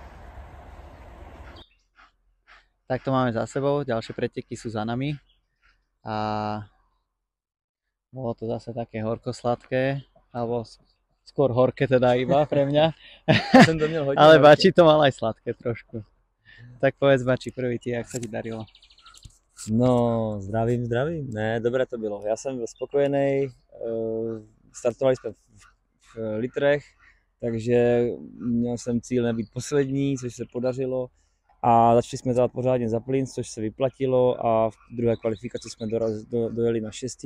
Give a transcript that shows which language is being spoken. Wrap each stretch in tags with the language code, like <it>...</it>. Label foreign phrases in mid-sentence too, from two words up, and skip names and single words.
<sk>Tak to máme za sebou, ďalšie preteky sú za nami a bolo to zase také horko-sladké, alebo skôr horké teda iba pre mňa, ale Bači to mal aj sladké trošku. Tak povedz Bači, prvý ty, jak sa ti darilo? No,</sk> <cs>zdravím. Ne, dobré to bylo. Já jsem byl spokojený. Startovali jsme v litrech, takže měl jsem cíl nebýt poslední, což se podařilo. A začali jsme dávat pořádně za plyn, což se vyplatilo a v druhé kvalifikaci jsme dojeli na 6.</cs>